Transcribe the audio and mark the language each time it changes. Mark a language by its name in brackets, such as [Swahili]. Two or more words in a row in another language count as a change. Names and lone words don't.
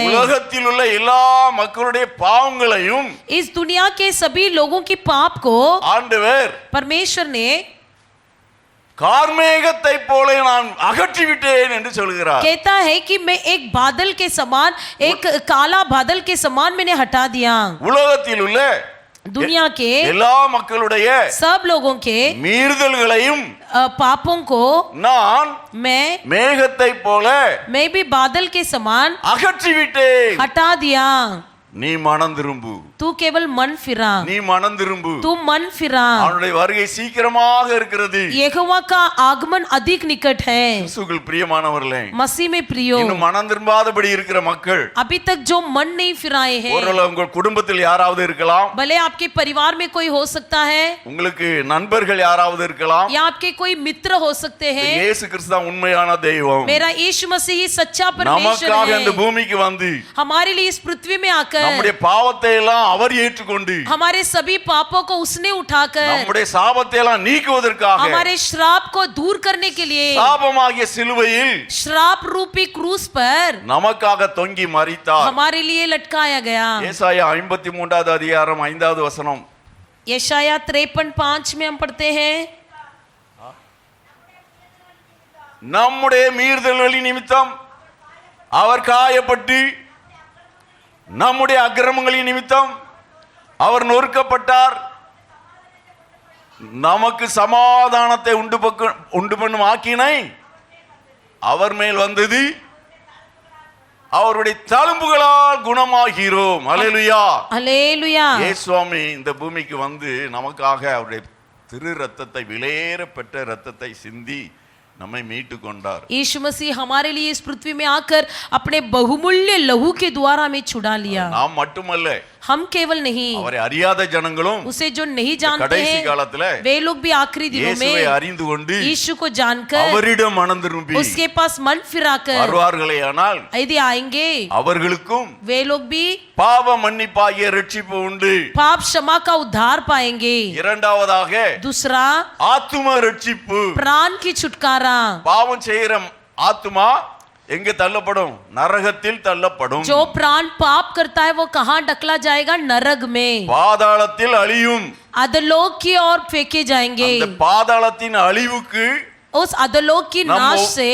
[Tamil] உலகத்தில் உள்ள எல்லா மக்களுடைய பாவங்களையும் [Hindi] इस दुनिया के सभी लोगों की पाप को [Tamil] ஆண்டவர் [Hindi] परमेश्वर ने [Tamil] கார்மேகத்தை போல நான் அகற்றி விட்டேன் என்று சொல்கிறார். [Hindi] कहता है कि मैं एक बादल के समान, एक काला बादल के समान मैंने हटा दिया. [Tamil] உலகத்தில் உள்ள [Hindi] दुनिया के [Tamil] எல்லா மக்களுடைய [Hindi] सब लोगों के [Tamil] மீறுதல்களையும் [Hindi] पापों को [Tamil] நான் மேகத்தை போல [Hindi] मैं भी बादल के समान [Tamil] அகற்றி விட்டேன். [Hindi] हटा दिया. [Tamil] நீ மனம் திரும்பு, [Hindi] तू केवल मन फिरा, [Tamil] நீ மனம் திரும்பு. [Hindi] तू मन फिरा. [Tamil] அவனுடைய வருகை சீக்கிரமாக இருக்கிறது. [Hindi] यहोवा का आगमन अधिक निकट है. [Tamil] இயேசுவில் பிரியமானவர்களே, [Hindi] मसीह में प्रियो, [Tamil] இன்னும் மனம் திரும்பாதபடி இருக்கிற மக்கள், [Hindi] अभी तक जो मन नहीं फिराए हैं, [Tamil] ஒருவேளை உங்கள் குடும்பத்தில் யாராவது இருக்கலாம், [Hindi] भले आपके परिवार में कोई हो सकता है, [Tamil] உங்களுக்கு நண்பர்கள் யாராவது இருக்கலாம், [Hindi] या आपके कोई मित्र हो सकते हैं. [Tamil] இயேசு கிறிஸ்து தான் உண்மையான தெய்வம். [Hindi] मेरा यीशु मसीह ही सच्चा परमेश्वर [Tamil] நமக்காக இந்த [Hindi] है. [Tamil] பூமிக்கு வந்து [Hindi] हमारे लिए इस पृथ्वी में आकर [Tamil] நம்முடைய பாவத்தை எல்லாம் அவர் ஏற்றுக்கொண்டு [Hindi] हमारे सभी पापों को उसने उठाकर [Tamil] நம்முடைய சாபத்தை எல்லாம் நீக்குவதற்காக [Hindi] हमारे श्राप को दूर करने के लिए [Tamil] சாபமாகிய சிலுவையில் [Hindi] श्राप रूपी क्रूस पर [Tamil] நமக்காக தொங்கி மரித்தார். [Hindi] हमारे लिए लटकाया गया. [Tamil] ஏசாயா 53வது அதிகாரம் 5வது வசனம். [Hindi] यशाया 53:5 में हम पढ़ते हैं, [Tamil] நம்முடைய மீறுதல்களின் நிமித்தம் அவர் காயப்பட்டு நம்முடைய அக்கிரமங்களின் நிமித்தம் அவர் நொறுக்கப்பட்டார். நமக்கு சமாதானத்தை உண்டு பண்ணும் ஆக்கினை அவர் மேல் வந்தது, அவருடைய தழும்புகளால் குணமாகிறோம். அல்லேலூயா, [Hindi] हालेलुया. [Tamil] இயேசுவாமி இந்த பூமிக்கு வந்து நமக்காக அவருடைய திரு ரத்தத்தை, விலையேற பெற்ற ரத்தத்தை சிந்தி நம்மை மீட்டு கொண்டார். [Hindi] यीशु मसीह हमारे लिए इस पृथ्वी में आकर अपने बहुमूल्य लहू के द्वारा हमें छुड़ा लिया. [Tamil] நாம் மட்டுமல்ல, [Hindi] हम केवल नहीं, [Tamil] அவரை அறியாத ஜனங்களும் [Hindi] उसे जो नहीं जानते [Tamil] கடைசி [Hindi] हैं [Tamil] காலத்துல [Hindi] वे लोग भी आखिरी दिनों [Tamil] இயேசுவை [Hindi] में [Tamil] அறிந்து கொண்டு [Hindi] यीशु को जानकर [Tamil] அவரிடம் மனம் திரும்பி [Hindi] उसके पास मन फिराकर [Tamil] வருவார்களேயானால் [Hindi] यदि आएंगे [Tamil] அவர்களுக்கும் [Hindi] वे लोग भी [Tamil] பாவ மன்னிப்பாகிய ரட்சிப்பு உண்டு. [Hindi] पाप क्षमा का उद्धार पाएंगे. [Tamil] இரண்டாவதாக [Hindi] दूसरा [Tamil] ஆத்தும ரட்சிப்பு. [Hindi] प्राण की छुटकारा. [Tamil] பாவம் செய்கிற ஆத்துமா எங்க தள்ளப்படும்? நரகத்தில் தள்ளப்படும். [Hindi] जो प्राण पाप करता है वो कहाँ ढकला जाएगा? नरक में, [Tamil] பாதாளத்தில் அழியும். [Hindi] अधोलोक की ओर फेंके जाएंगे. [Tamil] அந்த பாதாளத்தின் அழிவுக்கு [Hindi] उस अधोलोक की नाश से